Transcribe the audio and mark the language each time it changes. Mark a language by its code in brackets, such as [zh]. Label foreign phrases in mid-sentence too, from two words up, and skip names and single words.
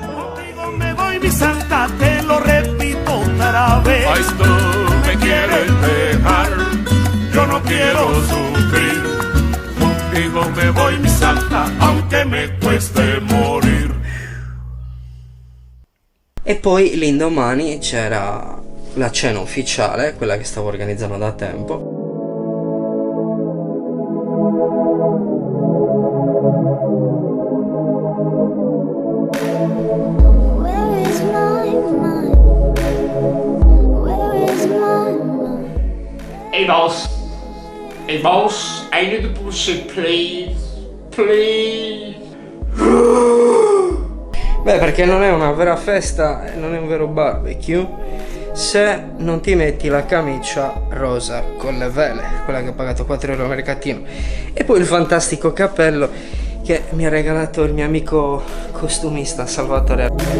[es] Contigo me voy, mi santa, te lo repito otra vez. Ay, tú me quieres dejar, yo no quiero sufrir. Contigo me voy, mi santa, aunque me cueste morir. [it] E poi l'indomani c'era la cena ufficiale, quella che stavo organizzando da tempo. [en] Where is my mind? Where is my mind? Hey boss. Hey boss, I need to push it, please. Please. [it] Beh, perché non è una vera festa, non è un vero barbecue se non ti metti la camicia rosa con le vele, quella che ho pagato 4 euro al mercatino, e poi il fantastico cappello che mi ha regalato il mio amico costumista Salvatore.